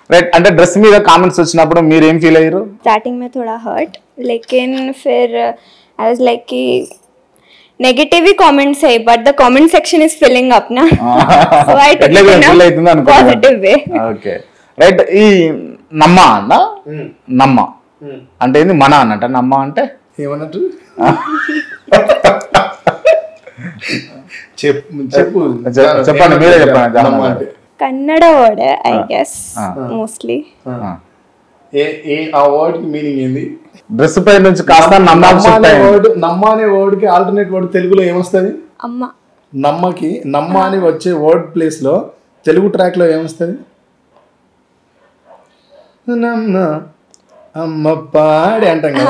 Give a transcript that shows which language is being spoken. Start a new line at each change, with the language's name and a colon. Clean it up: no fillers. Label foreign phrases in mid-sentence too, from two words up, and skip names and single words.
Telugu: రైట్. అంటే డ్రెస్ మీద కామెంట్స్ వచ్చినప్పుడు మీరు ఏం ఫీల్ అయ్యారు?
Hindi: स्टार्टिंग में थोड़ा हर्ट, लेकिन फिर
English: I was like
Hindi: कि नेगेटिव ही कमेंट्स है,
English: but the comment section is filling up na, so I took it in a positive way. okay right.
Telugu: ఈ నమ్మ అన్న నమ్మ అంటే ఏంది? మన అన్నట్ట నమ్మ అంటే ఏమన్నట్టు చెప్పండి, మీరే చెప్పండి.
English: Kannada word hai I guess mostly.
Telugu: ఆ వర్డ్ కి మీనింగ్ ఏంది? డ్రెస్ పై నుంచి కాస్త నమ్మ అనే వర్డ్ కి
English: alternate word
Telugu: తెలుగులో ఏమొస్తుంది? అమ్మ. నమ్మకి నమ్మ అని వచ్చే
English: word place
Telugu: లో తెలుగు ట్రాక్ లో ఏమొస్తుంది? నమ్మ అమ్మ పాడి అంటాం కదా.